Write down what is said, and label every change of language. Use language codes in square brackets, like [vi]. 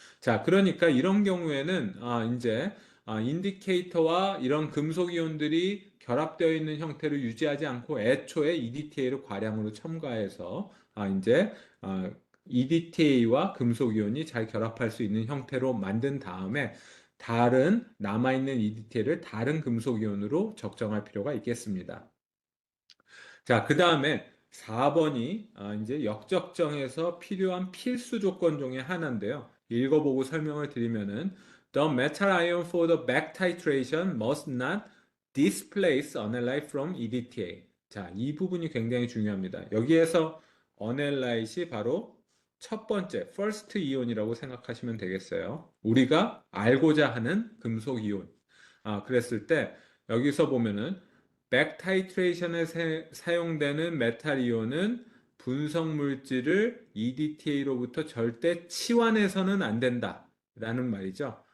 [ko] 자, 그러니까 이런 경우에는 이제 인디케이터와 이런 금속 이온들이 결합되어 있는 형태를 유지하지 않고 애초에 EDTA를 과량으로 첨가해서 이제 EDTA와 금속 이온이 잘 결합할 수 있는 형태로 만든 다음에 다른 남아있는 EDTA를 다른 금속 이온으로 적정할 필요가 있겠습니다. 자, 그 다음에 4번이 이제 역적정에서 필요한 필수 조건 중에 하나인데요. 읽어보고 설명을 드리면은 [en] The metal ion for the back titration must not displace analyte from EDTA. [ko] 자, 이 부분이 굉장히 중요합니다. 여기에서 analyte이 바로 첫 번째, first 이온이라고 생각하시면 되겠어요. 우리가 알고자 하는 금속 이온. 그랬을 때 여기서 보면은 백타이트레이션에 사용되는 메탈 이온은 분성 물질을 EDTA로부터 절대 치환해서는 안 된다라는 말이죠.